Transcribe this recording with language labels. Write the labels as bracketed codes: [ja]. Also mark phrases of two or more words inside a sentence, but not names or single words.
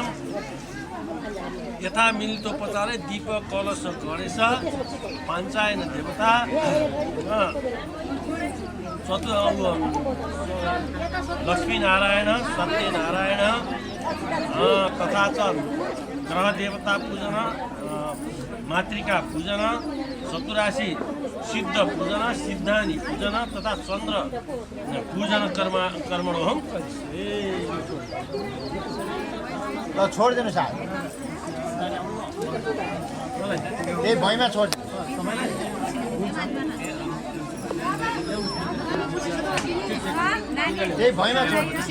[sa] यथा मिलितोपचारे दीप कलश गणेश पाञ्चायन देवता लक्ष्मीनारायण सत्यनारायण तथा च ग्रह देवता पूजन मातृका पूजन 84 सिद्ध पूजन सिद्धानी पूजन तथा चन्द्र पूजन कर्मणोहम [ne] ल छोडिदिनु साहब यही भैँमा छोड यही भैँमा छोड